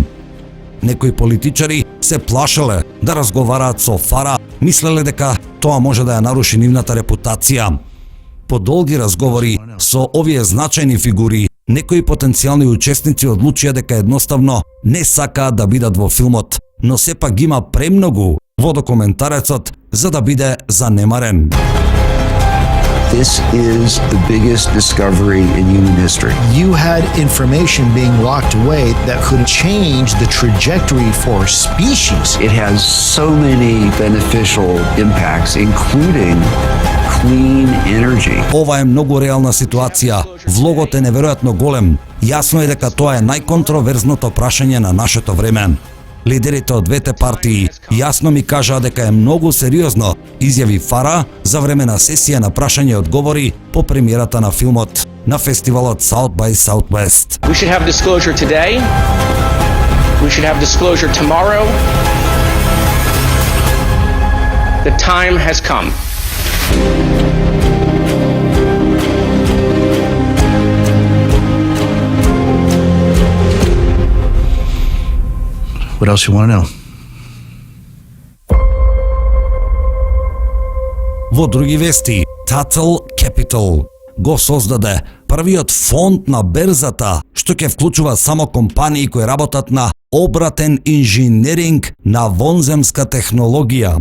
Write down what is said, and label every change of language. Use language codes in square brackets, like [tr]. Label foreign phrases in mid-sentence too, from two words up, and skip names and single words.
[mk] Некои политичари се плашеле да разговараат со Фара, мислеле дека тоа може да ја наруши нивната репутација. По долги разговори со овие значајни фигури, некои потенцијални учесници одлучија дека едноставно не сакаат да бидат во филмот, но сепак ги има премногу во документарецот за да биде занемарен. [en] This is the biggest discovery in human history. You had information being locked away that could change the trajectory for species. It has so many beneficial impacts, including clean energy. [mk] Ова е многу реална ситуација. Влогот е неверојатно голем. Јасно е дека тоа е најконтроверзното прашање на нашето време. Лидерите од двете партии јасно ми кажаа дека е многу сериозно, изјави Фара за време на сесија на прашање и одговори по премиерата на филмот на фестивалот South by Southwest. [en] We should have disclosure today. We should have disclosure tomorrow. The time has come. What else you want to know? [mk] Во други вести, Tattle Capital го создаде првиот фонд на берзата, што ќе вклучува само компании кои работат на обратен инженеринг на вонземска технологија.